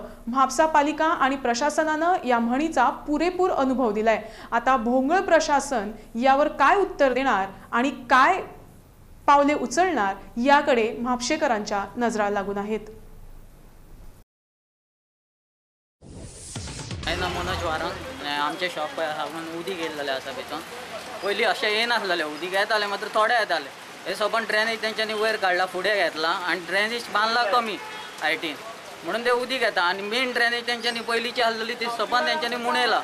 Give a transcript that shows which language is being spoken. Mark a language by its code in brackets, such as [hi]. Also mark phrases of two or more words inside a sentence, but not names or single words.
[mr] म्हापसा पालिका आणि प्रशासनानं या म्हणीचा पुरेपूर अनुभव दिलाय। आता भोंगळ प्रशासन यावर काय उत्तर देणार आणि काय पावले उचलणार याकडे म्हापशेकरांच्या नजरा लागून आहेत। [kok] मनोज वारंग आमचे शॉप उदीक गेल्लेले आसा भितर। पयलीं अशें येनासलें, उदीक येतालें मात्र थोडे येतालें। हे सबंद ड्रेनेज तेंच्यांनी वयर काडला, फुडें घेतला आनी ड्रेनेज बांदला कमी हायटीन, म्हणून ते उदीक येता। आनी [en] main drainage [kok] तेंच्यांनी पयलींची आसलेली ती सबंद तेंच्यांनी मुणयला।